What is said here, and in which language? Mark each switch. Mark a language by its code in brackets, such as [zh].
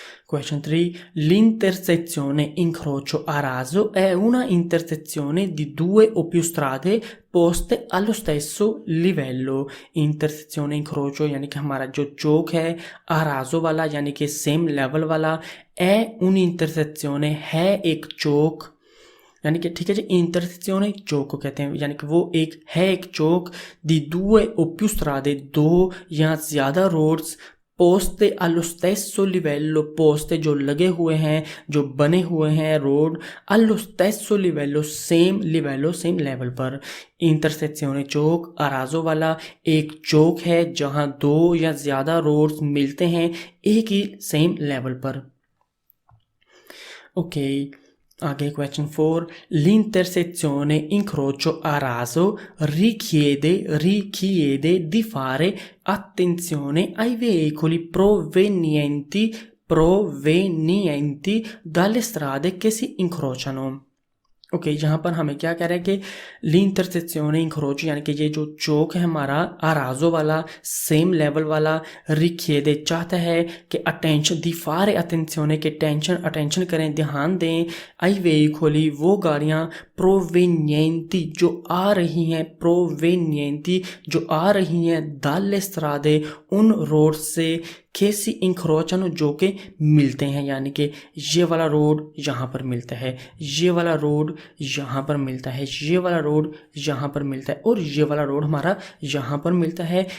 [en] Question 3, [it] l'intersezione incrocio a raso è una intersezione di due o più strade poste allo stesso livello। [hi] इंटरसेक्शने इंक्रोचो यानी कि हमारा जो चौक है अराजो वाला यानी कि सेम लेवल वाला, है उन इंटरसेक्शने है एक चौक, यानी कि ठीक है जी, इंटरसेक्शने चौक को कहते हैं, यानी कि वो एक है एक चौक, दी [it] due o più strade, [hi] दो या ज़्यादा रोड्स, पोस्ते [it] allo stesso livello, [hi] पोस्ते जो लगे हुए हैं, जो बने हुए हैं road, allo stesso livello same लिवेलो same level पर। इंटरसेक्शने चौक अराजो वाला एक चौक है जहां दो या ज़्यादा रोड्स मिलते हैं एक ही सेम लेवल पर, ओके। [it] आगे क्वेश्चन 4, l'intersezione incrocio a raso richiede di fare attenzione ai veicoli provenienti dalle strade che si incrociano। [hi] Okay, यहाँ पर हमें क्या कह रहा है कि [it] l'intersezione incrocio [hi] यानी कि ये जो चौक है हमारा अराजो वाला सेम लेवल वाला, रिखिएदे चाहता है कि अटेंशन, दी फारे अटेंशियोने के अटेंशन करें, ध्यान दें, आई वेहिकोली वो गाड़ियाँ, प्रोवेनिएंटी जो आ रही हैं, प्रोवेनिएंटी जो आ रही हैं, दाले स्त्रादे उन रोड से, केसी इंक्रोचनो जो के मिलते हैं, यानी कि ये वाला रोड यहाँ पर मिलता है, ये वाला रोड यहाँ पर मिलता है, ये वाला रोड यहाँ पर मिलता है और ये वाला रोड हमारा यहाँ पर मिलता है।